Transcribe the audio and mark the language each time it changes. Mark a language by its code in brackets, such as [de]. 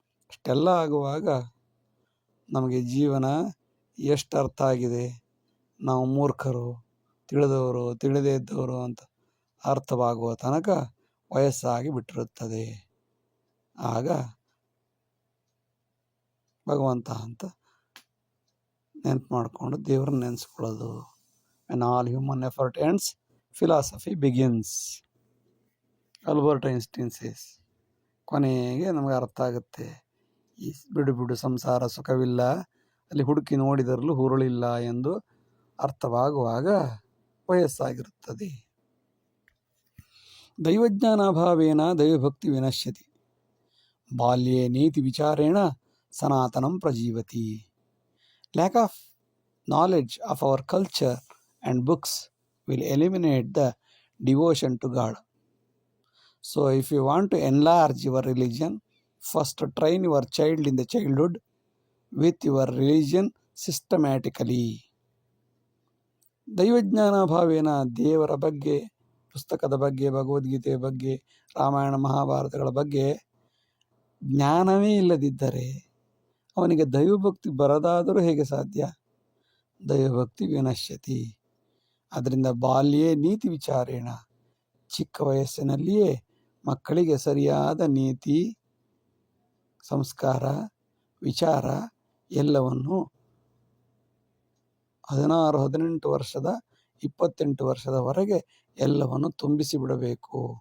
[kn] ಇಷ್ಟೆಲ್ಲ ಆಗುವಾಗ ನಮಗೆ ಜೀವನ ಎಷ್ಟು ಅರ್ಥ ಆಗಿದೆ, ನಾವು ಮೂರ್ಖರು, ತಿಳಿದವರು, ತಿಳಿದೇ ಇದ್ದವರು ಅಂತ ಅರ್ಥವಾಗುವ ತನಕ ವಯಸ್ಸಾಗಿ ಬಿಟ್ಟಿರುತ್ತದೆ. ಆಗ ಭಗವಂತ ಅಂತ ನೆನ್ಪು ಮಾಡಿಕೊಂಡು ದೇವ್ರನ್ನ ನೆನೆಸ್ಕೊಳ್ಳೋದು. [en] when all human effort ends, philosophy begins. [kn] Albert Einstein says. ಕೊನೆಗೆ ನಮಗೆ ಅರ್ಥ ಆಗುತ್ತೆ, ಈ ಬಿಡು ಸಂಸಾರ ಸುಖವಿಲ್ಲ, ಅಲ್ಲಿ ಹುಡುಕಿ ನೋಡಿದರಲ್ಲೂ ಹುರುಳಿಲ್ಲ ಎಂದು ಅರ್ಥವಾಗುವಾಗ ವಯಸ್ಸಾಗಿರುತ್ತದೆ. [sa] ದೈವಜ್ಞಾನಾಭಾವೇನ ದೈವಭಕ್ತಿ ವಿನಶ್ಯತಿ, ಬಾಲ್ಯೇ ನೀತಿ ವಿಚಾರೇಣ ಸನಾತನಂ ಪ್ರಜೀವತಿ. [en] Lack of knowledge of our culture and books will eliminate the devotion to God. So if you want to enlarge your religion, first train your child in the childhood with your religion systematically. [sa] ದೈವಜ್ಞಾನ ಭಾವೇನ, [kn] ದೇವರ ಬಗ್ಗೆ, ಪುಸ್ತಕದ ಬಗ್ಗೆ, ಭಗವದ್ಗೀತೆಯ ಬಗ್ಗೆ, ರಾಮಾಯಣ ಮಹಾಭಾರತಗಳ ಬಗ್ಗೆ ಜ್ಞಾನವೇ ಇಲ್ಲದಿದ್ದರೆ ಅವನಿಗೆ ದೈವಭಕ್ತಿ ಬರದಾದರೂ ಹೇಗೆ ಸಾಧ್ಯ? [sa] ದೈವಭಕ್ತಿ ವಿನಶ್ಯತಿ. [kn] ಅದರಿಂದ [sa] ಬಾಲ್ಯೇ ನೀತಿ ವಿಚಾರೇಣ, [kn] ಚಿಕ್ಕ ವಯಸ್ಸಿನಲ್ಲಿಯೇ ಮಕ್ಕಳಿಗೆ ಸರಿಯಾದ ನೀತಿ, ಸಂಸ್ಕಾರ, ವಿಚಾರ ಎಲ್ಲವನ್ನು 16, 18 ವರ್ಷದ 28 ವರ್ಷದವರೆಗೆ ಎಲ್ಲವನ್ನು ತುಂಬಿಸಿ ಬಿಡಬೇಕು.